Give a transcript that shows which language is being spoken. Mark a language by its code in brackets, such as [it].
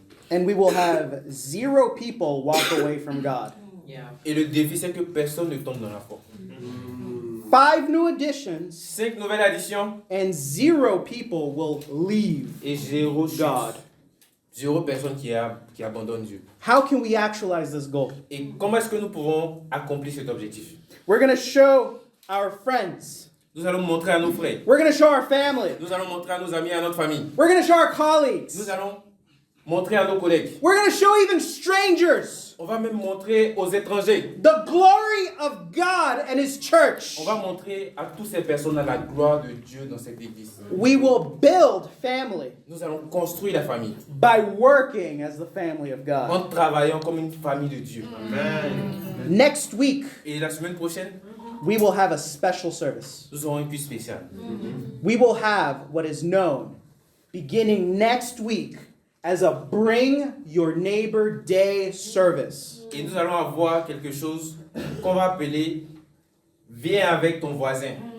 [en] And we will have 0 people walk away from God. [fr] Et le défi, c'est que personne ne tombe dans la foi. [en] 5 new additions, [fr] 5 nouvelles additions [en] and 0 people will leave [fr] et 0 chute. [en] God. [fr] 0 personne qui abandonne Dieu. [en] How can we actualize this goal? [fr] Et comment est-ce que nous pouvons accomplir cet objectif? [en] We're going to show our friends. [fr] Nous allons montrer à nos frères. [en] We're going to show our family. [fr] Nous allons montrer à nos amis et à notre famille. [en] We're going to show our colleagues. [fr] Nous allons montrer à nos collègues. [en] We're going to show even strangers [fr] On va même montrer aux étrangers. [en] the glory of God and His church. [fr] On va montrer à toutes ces personnes la gloire de Dieu dans cette église. [en] We will build family [fr] Nous allons construire la famille [en] by working as the family of God. [fr] en travaillant comme une famille de Dieu. [en] Next week, [fr] Et la semaine prochaine, [en] we will have a special service. [fr] nous aurons une cuisse spéciale. [en] We will have what is known beginning next week as a Bring Your Neighbor Day service. [fr] Et nous allons avoir quelque chose qu'on va appeler Viens avec ton voisin.